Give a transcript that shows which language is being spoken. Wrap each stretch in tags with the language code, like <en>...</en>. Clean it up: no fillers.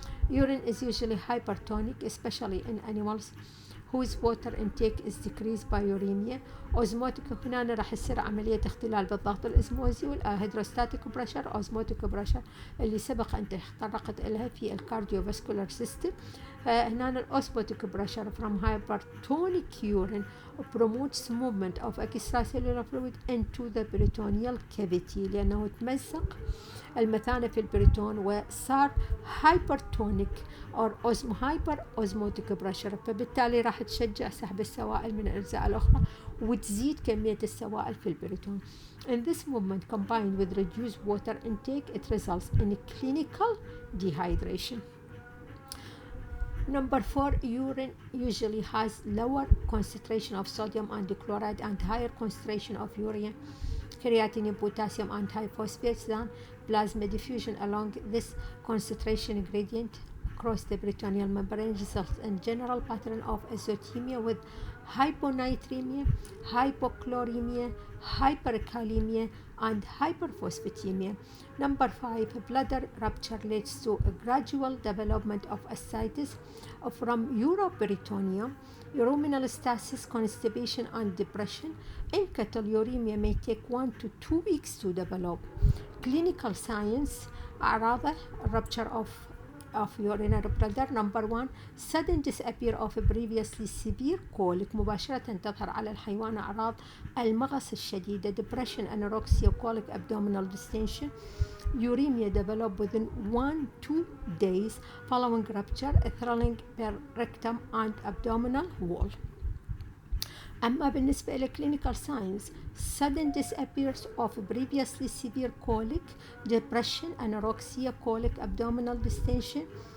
<en>Urine is usually hypertonic, especially in animals whose water intake is decreased by uremia.</en> <ar>اوزموتيك هنا راح يصير عملية اختلال بالضغط الاسموزي والهيدروستاتيك بريشر اوزموتيك بريشر اللي سبق أن تطرقت إلها في الكارديوفاسكولار سيستم. هنا الأوزموتيك بريشر</ar> <en>from hypertonic urine promotes movement of extracellular fluid into the peritoneal cavity</en> <ar>لأنه تمزق المثانة في البريتون وصار هايبرتونيك أو هايبر أوزموتيك بريشر، فبالتالي راح تشجع سحب السوائل من الأجزاء الأخرى وتزيد كمية السوائل في البريتون.</ar> <en>In this movement combined with reduced water intake it results in clinical dehydration. Number 4, urine usually has lower concentration of sodium and chloride and higher concentration of urea, creatinine, potassium and hypophosphates than plasma. Diffusion along this concentration gradient across the peritoneal membrane results in general pattern of azotemia with hyponatremia, hypochloremia, hyperkalemia and hyperphosphatemia. Number 5, bladder rupture leads to a gradual development of ascites from uroperitoneum, ruminal stasis, constipation and depression. In cattle, uremia may take 1 to 2 weeks to develop. Clinical signs</en> <ar>أعراضه</ar> <en>rupture of urinary bladder. Number 1, sudden disappear of previously severe colic.</en> <ar>مباشرة تظهر على الحيوان أعراض المغص الشديدة.</ar> <en>Depression, anorexia, colic, abdominal distension. Uremia develop within 1-2 days following rupture, thrilling per rectum and abdominal wall.</en> <ar>أما بالنسبة إلى</ar> <en>clinical signs, sudden disappearance of previously severe colic, depression, anorexia, colic, abdominal distension.</en>